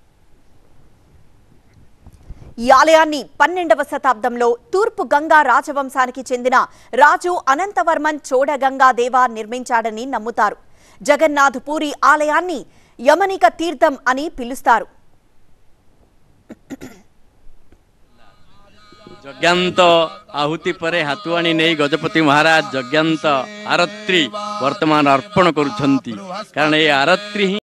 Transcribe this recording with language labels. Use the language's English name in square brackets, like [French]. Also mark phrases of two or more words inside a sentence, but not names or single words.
[Telugu] ఈ ఆలయాన్ని 12వ శతాబ్దంలో తూర్పు గంగా రాజవంశానికి చెందిన రాజు అనంతవర్మన్ చోడగంగాదేవ నిర్మించాడని నమ్ముతారు. జగన్నాథ్ పూరి ఆలయాన్ని యమనిక తీర్థం అని పిలుస్తారు. [Odia] ଯଜ୍ଞାନ୍ତ ଆହୁତି ପରେ ହାତୁଆଣି ନେଇ ଗଜପତି ମହାରାଜ ଯଜ୍ଞାନ୍ତ ଆରତ୍ରୀ ବର୍ତ୍ତମାନ ଅର୍ପଣ କରୁଛନ୍ତି, କାରଣ ଏ ଆରତ୍ରୀ ହିଁ